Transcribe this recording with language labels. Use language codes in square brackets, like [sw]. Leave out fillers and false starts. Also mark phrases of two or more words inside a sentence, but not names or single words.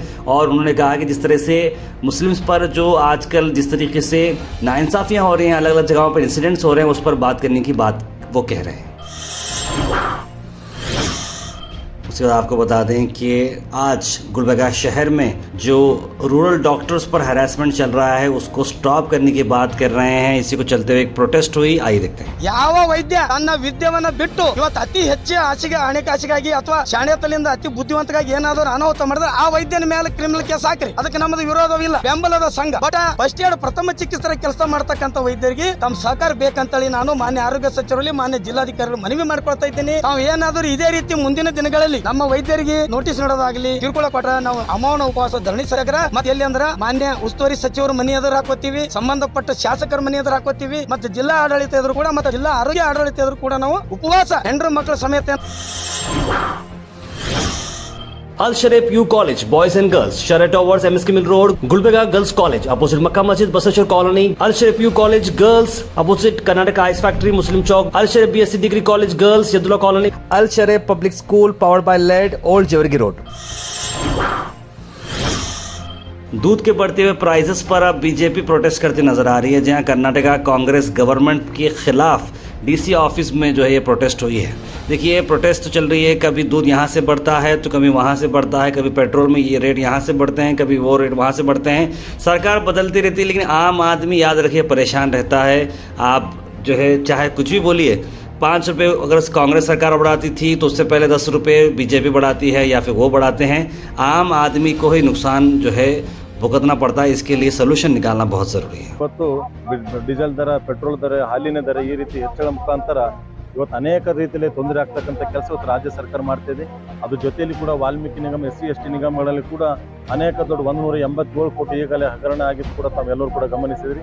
[hi] और उन्होंने कहा कि जिस तरह से मुस्लिम्स पर जो आजकल जिस तरीके से नाइंसाफ़ियाँ हो रही हैं, अलग अलग जगहों पर इंसिडेंट्स हो रहे हैं, उस पर बात करने की बात वो कह रहे हैं। उसके बाद आपको बता दें कि आज गुलबर्गा शहर में जो [en] rural doctors [hi] पर हैरेसमेंट चल रहा है उसको स्टॉप करने की बात कर रहे हैं। इसी को चलते हुए एक प्रोटेस्ट हुई, आइए देखते हैं। [kn] ಯಾವ ವೈದ್ಯ ತನ್ನ ವಿದ್ಯೆವನ್ನ ಬಿಟ್ಟು ಇವತ್ತು ಅತಿ ಹೆಚ್ಚು ಹಣಕಾಸಿಗಾಗಿ ಅಥವಾ ಶಾಣೆತನದಿಂದ ಅತಿ ಬುದ್ಧಿವಂತಗಾಗಿ ಏನಾದರೂ ಅನಾಹುತ ಮಾಡಿದ್ರೆ ಆ ವೈದ್ಯನ ಮೇಲೆ [en] criminal case [kn] ಹಾಕ್ರಿ, ಅದಕ್ಕೆ ನಮ್ಮದು ವಿರೋಧವಿಲ್ಲ, ಬೆಂಬಲದ ಸಂಘ. [en] but first aid [kn] ಪ್ರಥಮ ಚಿಕಿತ್ಸರ ಕೆಲಸ ಮಾಡ್ತಕ್ಕಂಥ ವೈದ್ಯರಿಗೆ ತಮ್ಮ ಸಹಕಾರ ಬೇಕಂತೇಳಿ ನಾನು ಮಾನ್ಯ ಆರೋಗ್ಯ ಸಚಿವರಲ್ಲಿ ಮಾನ್ಯ ಜಿಲ್ಲಾಧಿಕಾರಿಗಳು ಮನವಿ ಮಾಡ್ಕೊಳ್ತಾ ಇದ್ದೀನಿ. ತಾವು ಏನಾದರೂ ಇದೇ ರೀತಿ ಮುಂದಿನ ದಿನಗಳಲ್ಲಿ ನಮ್ಮ ವೈದ್ಯರಿಗೆ ನೋಟಿಸ್ ನೀಡೋದಾಗಲಿ ಕಿರುಕುಳ ಕೊಟ್ರೆ ನಾವು ಅಮೌನ ಉಪವಾಸ ಧರಣಿ ಸರಗರ ಮತ್ತೆ ಎಲ್ಲಿ ಅಂದ್ರ ಮಾನ್ಯ ಉಸ್ತುವಾರಿ ಸಚಿವರು ಮನೆ ಎದುರು ಹಾಕೋತೀವಿ, ಸಂಬಂಧಪಟ್ಟ ಶಾಸಕರ ಮನೆ ಎದುರು ಹಾಕೋತೀವಿ, ಮತ್ತೆ ಜಿಲ್ಲಾ ಆಡಳಿತ ಎದುರು ಕೂಡ ಮತ್ತೆ ಜಿಲ್ಲಾ ಆರೋಗ್ಯ ಆಡಳಿತ ಎದುರು ಕೂಡ ನಾವು ಉಪವಾಸ ಹೆಂಡ್ರು ಮಕ್ಕಳ ಸಮೇತ. [en] Al Sharif U College, Boys and Girls, Share Towers, MSK Mill Road, Gulbarga Girls College, opposite Makkah Masjid, Basashar Colony. Al Sharif U College Girls, opposite Karnataka Ice Factory, Muslim Chowk. Al Sharif BSc Degree College Girls, Yadullah Colony. Al Sharif Public School, powered by LED, Old Jewargi Road. [hi] दूध के बढ़ते हुए प्राइसेस पर अब बीजेपी प्रोटेस्ट करती नजर आ रही है, जहां कर्नाटका कांग्रेस गवर्नमेंट के खिलाफ [en] DC office [hi] में जो है ये प्रोटेस्ट हुई है। देखिए प्रोटेस्ट तो चल रही है, कभी दूध यहाँ से बढ़ता है तो कभी वहाँ से बढ़ता है, कभी पेट्रोल में ये रेट यहाँ से बढ़ते हैं, कभी वो रेट वहाँ से बढ़ते हैं। सरकार बदलती रहती है लेकिन आम आदमी याद रखिए परेशान रहता है। आप जो है चाहे कुछ भी बोलिए, 5 रुपये अगर कांग्रेस सरकार बढ़ाती थी तो उससे पहले 10 रुपये बीजेपी बढ़ाती है या फिर वो बढ़ाते हैं। आम आदमी को ही नुकसान जो है भुगतना पड़ता है। इसके लिए सोल्यूशन निकालना बहुत ज़रूरी है। [kn] ಇವತ್ತು ಡೀಸೆಲ್ ದರ, ಪೆಟ್ರೋಲ್ ದರ, ಹಾಲಿನ ದರ ಈ ರೀತಿ ಹೆಚ್ಚಳ ಮುಖಾಂತರ ಇವತ್ತು ಅನೇಕ ರೀತಿಯಲ್ಲಿ ತೊಂದರೆ ಆಗ್ತಕ್ಕಂಥ ಕೆಲಸ ಇವತ್ತು ರಾಜ್ಯ ಸರ್ಕಾರ ಮಾಡ್ತಾ ಇದೆ. ಅದ್ರ ಜೊತೆಯಲ್ಲಿ ಕೂಡ ವಾಲ್ಮೀಕಿ ನಿಗಮ, SC ST ನಿಗಮಗಳಲ್ಲಿ ಕೂಡ ಅನೇಕ ದೊಡ್ಡ 187 ಕೋಟಿ ಈಗಲೇ ಹಗರಣ ಆಗಿದ್ದು ಕೂಡ ತಾವೆಲ್ಲರೂ ಕೂಡ ಗಮನಿಸಿದ್ರಿ.